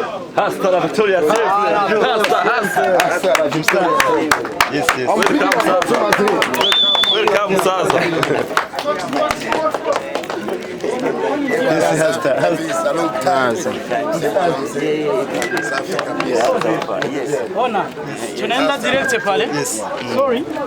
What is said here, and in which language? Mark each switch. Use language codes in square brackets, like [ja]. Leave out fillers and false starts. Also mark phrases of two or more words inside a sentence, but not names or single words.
[es] Hasta la Victoria. Hasta la Victoria. [en] Yes. Welcome, Sasa. This is Hasta. [sw] Ona, tunaenda direct pale. [en] Yes. Sorry.